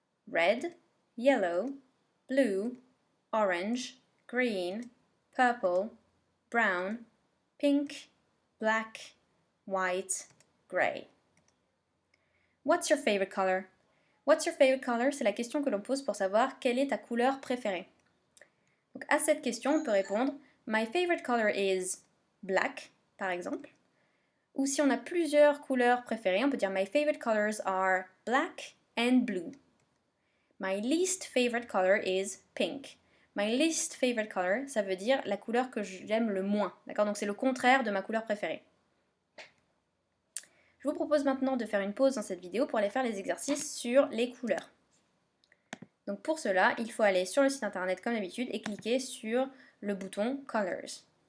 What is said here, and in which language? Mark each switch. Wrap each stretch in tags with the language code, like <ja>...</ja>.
<en>Red, yellow, blue, orange, green, purple, brown, pink, black, white, grey. What's your favorite color? What's your favorite color?</en> <fr>C'est la question que l'on pose pour savoir quelle est ta couleur préférée. Donc à cette question, on peut répondre</fr> <en>My favorite color is black,</en> <fr>par exemple. Ou si on a plusieurs couleurs préférées, on peut dire</fr> <en>My favorite colors are black and blue. My least favorite color is pink. My least favorite color,</en> <fr>ça veut dire la couleur que j'aime le moins. D'accord? Donc c'est le contraire de ma couleur préférée. Je vous propose maintenant de faire une pause dans cette vidéo pour aller faire les exercices sur les couleurs. Donc pour cela, il faut aller sur le site internet comme d'habitude et cliquer sur le bouton Colors.</fr>